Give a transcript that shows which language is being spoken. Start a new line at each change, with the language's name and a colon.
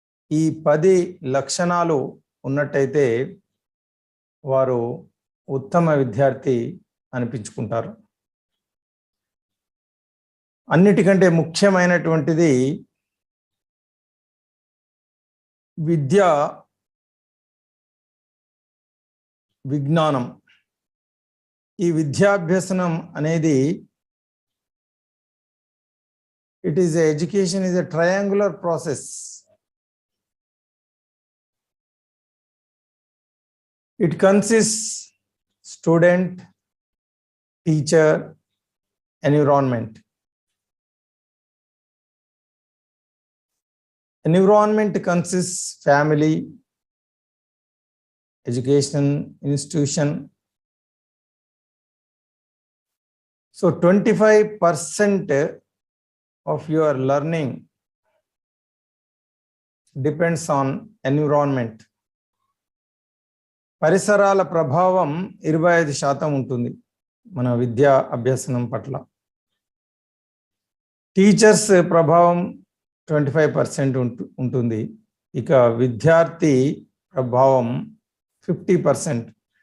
Telugu: ఈ 10 లక్షణాలు ఉన్నట్టయితే వారు ఉత్తమ విద్యార్థి అనిపించుకుంటారు. అన్నిటికంటే ముఖ్యమైనటువంటిది విద్య, విజ్ఞానం. ఈ విద్యాభ్యసనం అనేది
English: education is a triangular process. It consists student, teacher, environment. Environment consists family, education institution. So 25% of your learning depends on environment.
Telugu: పరిసరాల ప్రభావం 25% ఉంటుంది మన విద్యా అభ్యసనం పట్ల. టీచర్స్ ప్రభావం 25% ఉంటుంది. ఇక విద్యార్థి ప్రభావం 50%.